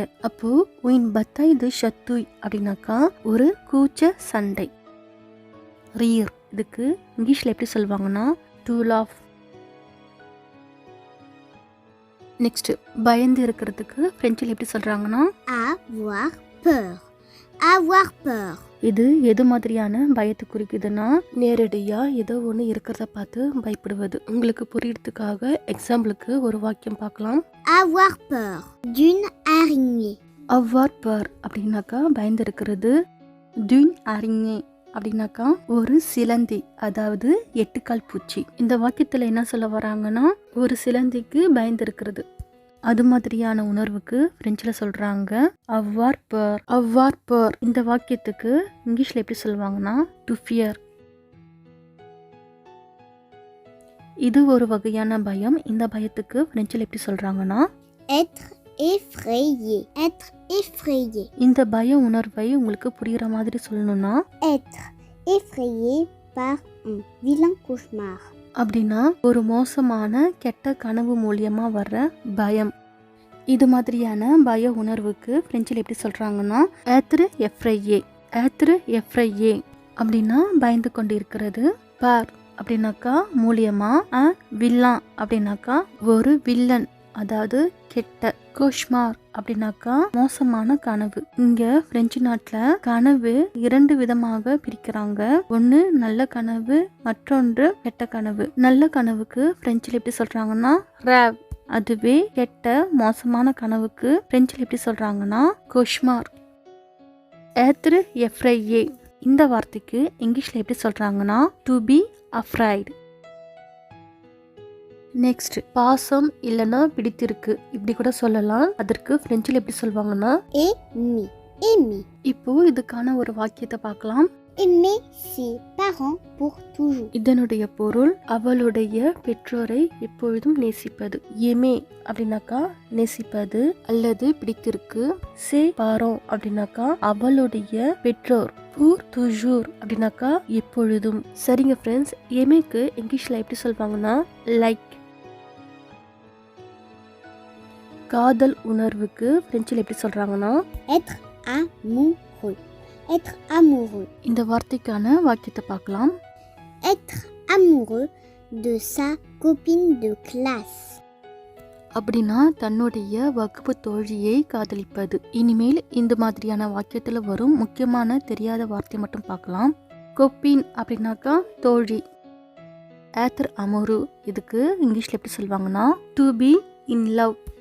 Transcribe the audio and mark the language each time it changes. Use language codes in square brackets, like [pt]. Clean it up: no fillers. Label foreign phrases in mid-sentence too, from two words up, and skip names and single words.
[ta] அப்போ [fr] une bataille de chatouilles [ta] அப்படின்னாக்கா ஒரு கூச்ச சண்டை. ரீர் இதுக்கு இங்கிலீஷ்ல எப்படி சொல்லுவாங்கன்னா [en] to laugh. [ta] நெக்ஸ்ட் பயந்து இருக்கிறதுக்கு பிரெஞ்சில் எப்படி சொல்றாங்கன்னா [fr] Avoir peur, avoir peur. [ta] இது எது மாதிரியான பயத்தை குறிக்குதுன்னா நேரடியா ஏதோ ஒன்று இருக்கிறத பார்த்து பயப்படுவது. உங்களுக்கு புரியறதுக்காக எக்ஸாம்பிளுக்கு ஒரு வாக்கியம் பார்க்கலாம். [fr] Avoir peur d'une araignée. avoir peur [ta] அப்படின்னாக்கா பயந்து இருக்கிறது. [fr] d'une araignée [ta] அப்படின்னாக்கா ஒரு சிலந்தி, அதாவது 8 கால் பூச்சி. இந்த வாக்கியத்துல என்ன சொல்ல வராங்கன்னா ஒரு சிலந்திக்கு பயந்து இருக்கிறது. அது மாதிரியான உணர்வுக்கு பிரெஞ்சில் சொல்றாங்க [fr] avoir peur. avoir peur [ta] இந்த வாக்கியத்துக்கு இங்கிலீஷ்ல எப்படி சொல்லுவாங்கன்னா [en] to fear. [ta] இது ஒரு வகையான பயம். இந்த பயத்துக்கு பிரெஞ்சில் எப்படி சொல்றாங்கன்னா [fr] Être effrayé, être effrayé. [ta] இந்த பய உணர்வை உங்களுக்கு புரியுற மாதிரி சொல்லணும்னா [fr] Être effrayé par un vilain cauchemar. [ta] அப்படின்னா ஒரு மோசமான கெட்ட கனவு மூலியமா வர்ற பயம். இது மாதிரியான பய உணர்வுக்கு பிரெஞ்சில் எப்படி சொல்றாங்கன்னா [fr] être effrayé. être effrayé [ta] அப்படின்னா பயந்து கொண்டு இருக்கிறது. பார் அப்படின்னாக்கா மூலியமா, வில்லன் அப்படின்னாக்கா ஒரு வில்லன், அதாவது கெட்ட. கோஷ்மார் அப்படின்னாக்கா மோசமான கனவு. இங்க பிரெஞ்சு நாட்டுல கனவு 2 விதமாக பிரிக்கிறாங்க. ஒன்னு நல்ல கனவு, மற்றொன்று கெட்ட கனவு. நல்ல கனவுக்கு பிரெஞ்சில் எப்படி சொல்றாங்கன்னா ரேவ். அதுவே கெட்ட மோசமான கனவுக்கு பிரெஞ்சில் எப்படி சொல்றாங்கன்னா கோஷ்மார். [fr] être effrayé [ta] இந்த வார்த்தைக்கு இங்கிலீஷ்ல எப்படி சொல்றாங்கன்னா [en] to be afraid. [ta] நெக்ஸ்ட் பாசம் இல்லைன்னா பிடித்திருக்கு இப்படி கூட சொல்லலாம். அதற்கு பிரெஞ்சில் எப்படி சொல்லுவாங்கன்னா [fr] Aimer, aimer. [ta] இப்போ இதுக்கான ஒரு வாக்கியத்தை பார்க்கலாம். [fr] Aimer ses parents pour toujours. [ta] இதனுடைய பொருள் அவளுடைய பெற்றோரை எப்பொழுதும் நேசிப்பது. எமே அப்படின்னாக்கா நேசிப்பது அல்லது பிடித்திருக்கு. [fr] ses parents [ta] அப்படின்னாக்கா அவளுடைய பெற்றோர். [fr] pour toujours [ta] அப்படின்னாக்கா எப்பொழுதும். சரிங்க ஃப்ரெண்ட்ஸ், எமேக்கு இங்கிலீஷ்ல எப்படி சொல்வாங்கன்னா லைக். காதல் உணர்வுக்கு பிரெஞ்சில் எப்படி சொல்றாங்கன்னா [fr] Être amoureux, être amoureux. [ta] இந்த வார்த்தைக்கான வாக்கியத்தை பார்க்கலாம். [fr] Être amoureux de sa copine de classe. [ta] அப்படின்னா தன்னுடைய வகுப்பு தோழியை காதலிப்பது. இனிமேல் இந்த மாதிரியான வாக்கியத்துல வரும் முக்கியமான தெரியாத வார்த்தை மட்டும் பார்க்கலாம். கொப்பின் அப்படின்னாக்கா தோழி. [fr] être amoureux [ta] இதுக்கு இங்கிலீஷ்ல எப்படி சொல்லுவாங்கன்னா [en] to be in love.